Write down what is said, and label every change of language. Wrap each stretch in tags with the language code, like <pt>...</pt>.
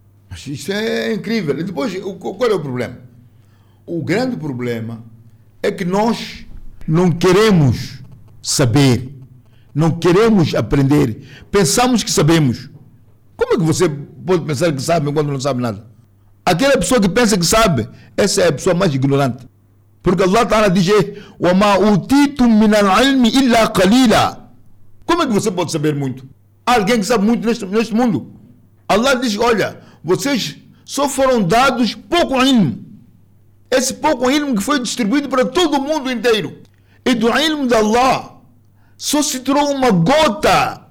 <pt>Mas isto é incrível. E depois, qual é o problema? O grande problema é que nós não queremos saber. Não queremos aprender. Pensamos que sabemos. Como é que você pode pensar que sabe quando não sabe nada? Aquela pessoa que pensa que sabe, essa é a pessoa mais ignorante. Porque Allah Ta'ala diz:</pt> <ar>وَمَا أُوتِيتُم مِّنَ الْعِلْمِ إِلَّا قَلِيلًا.</ar> <pt>Como é que você pode saber muito? Alguém que sabe muito neste mundo. Allah diz: olha, vocês só foram dados pouco ilmo. Esse pouco ilmo que foi distribuído para todo o mundo inteiro. E do ilmo de Allah só se tirou uma gota.</pt>